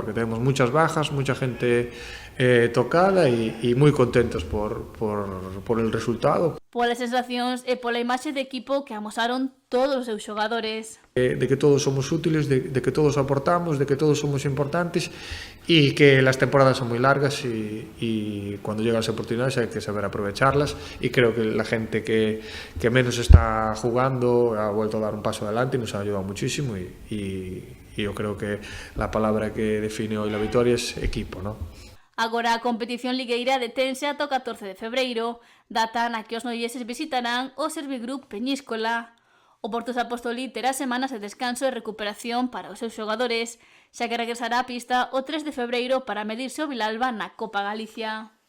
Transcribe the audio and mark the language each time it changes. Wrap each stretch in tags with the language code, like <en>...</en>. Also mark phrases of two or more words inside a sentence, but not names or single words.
<es>Porque tenemos muchas bajas, mucha gente tocada y muy contentos por el resultado.</es> <gl>Polas sensacións e pola imaxe de equipo que amosaron todos os seus xogadores.</gl> <es>De que todos somos útiles, de que todos aportamos, de que todos somos importantes y que las temporadas son muy largas y cuando llegan las oportunidades hay que saber aprovecharlas y creo que la gente que menos está jugando ha vuelto a dar un paso adelante y nos ha ayudado muchísimo y yo creo que la palabra que define hoy la victoria es equipo, ¿no?</es> <gl>Agora a competición ligueira detense ata o 14 de febreiro, data na que os noieses visitarán o Servigroup Peñíscola. O Portus Apostoli terá semanas de descanso e recuperación para os seus xogadores, xa que regresará á pista o 3 de febreiro para medirse o Vilalba na Copa Galicia.</gl>